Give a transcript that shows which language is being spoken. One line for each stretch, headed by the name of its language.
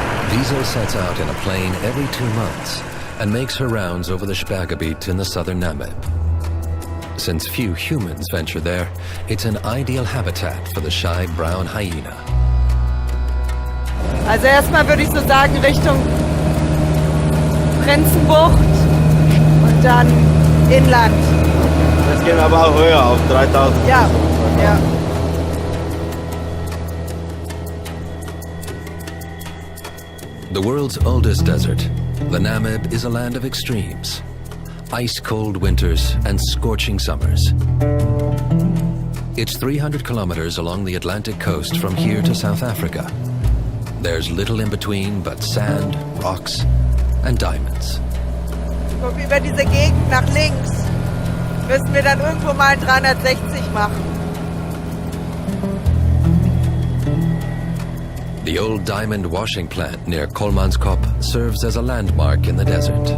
English: Wiesel sets out in a plane every 2 months and makes her rounds over the Sperrgebiet in the southern Namib. Since few humans venture there, it's an ideal habitat for the shy brown hyena.
German: Also erstmal würde ich so sagen Richtung Prinzenbucht und dann Inland. Jetzt gehen wir aber auch höher auf 3000. Ja, ja.
English: The world's oldest desert, the Namib is a land of extremes. Ice-cold winters and scorching summers. It's 300 kilometers along the Atlantic coast from here to South Africa. There's little in between but sand, rocks and diamonds.
German: Guck, über diese Gegend nach links müssen wir dann irgendwo mal 360 machen.
English: The old diamond washing plant near Kolmanskop serves as a landmark in the desert.